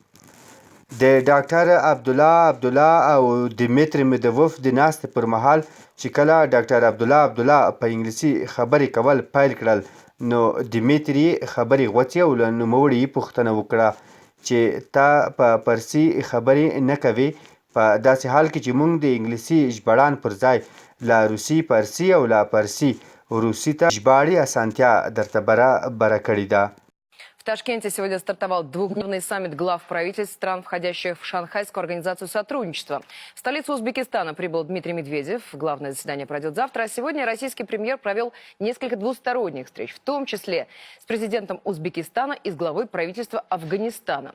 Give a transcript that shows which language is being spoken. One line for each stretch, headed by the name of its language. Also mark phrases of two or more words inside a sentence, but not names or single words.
Pashto: د ډاکټر عبدالله او دیمیتري مدوف د ناستې پر مهال چې کله ډاکټر عبدالله په انګلیسي خبرې کول پیل کړل نو دیمیتري خبرې غوڅې او له نوموړي یې پوښتنه وکړه چې تا په فارسي خبرې نه کوې، په داسې حال کې چې موږ د انګلیسي ژباړن پر ځای له روسي فارسي او له فارسي روسي ته ژباړې اسانتیا درته برابره کړې ده.
Russian: В Ташкенте сегодня стартовал двухдневный саммит глав правительств стран, входящих в Шанхайскую организацию сотрудничества. В столицу Узбекистана прибыл Дмитрий Медведев. Главное заседание пройдет завтра. А сегодня российский премьер провел несколько двусторонних встреч, в том числе с президентом Узбекистана и с главой правительства Афганистана.